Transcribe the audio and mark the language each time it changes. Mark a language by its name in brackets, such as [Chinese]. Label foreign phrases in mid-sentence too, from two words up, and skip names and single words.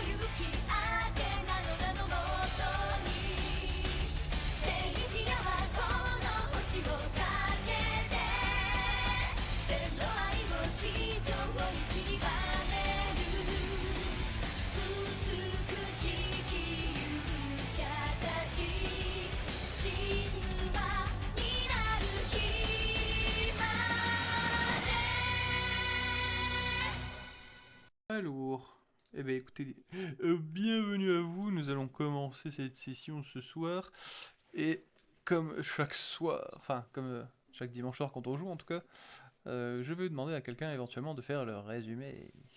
[Japanese] 勇気あてなの名のもとにセイフィアはこの星をかけて千の愛を地上に散りばめる美しき勇者たち神話になる日まで [French] Alors, eh ben écoutez, bienvenue à vous. Nous allons commencer cette session ce soir. Et comme chaque soir, enfin comme chaque dimanche soir quand on joue en tout cas, je vais demander à quelqu'un éventuellement de faire le résumé.